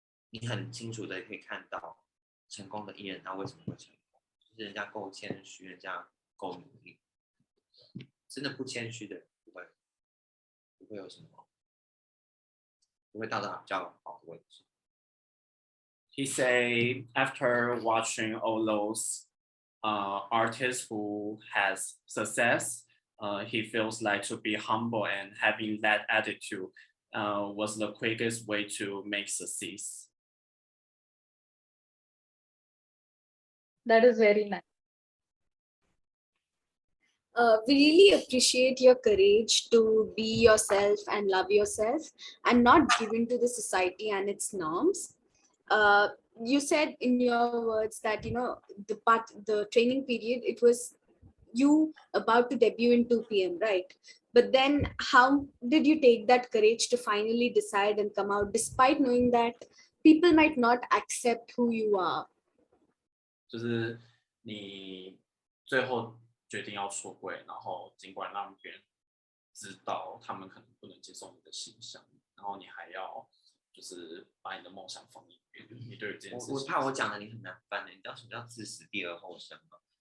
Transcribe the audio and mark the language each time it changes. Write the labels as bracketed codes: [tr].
[zh] 你很清楚的可以看到成功的艺人他为什么会成功，就是人家够谦虚，人家够努力，真的不谦虚的人不会有什么，不会到达比较好的位置。 [en] He say after watching all those artists who has success, he feels like to be humble and having that attitude was the quickest way to make success. That is very nice. We really appreciate your courage to be yourself and love yourself and not give in to the society and its norms. Uh, you said in your words that the training period, it was you about to debut in 2 p.m., right? But then how did you take that courage to finally decide and come out despite knowing that people might not accept who you are? [zh] 就是你最后决定要出柜，然后尽管让别人知道他们可能不能接受你的形象，然后你还要就是把你的梦想放一边。你对于这件事情，我怕我讲的你很难翻的，你知道什么叫自死第二后生吗？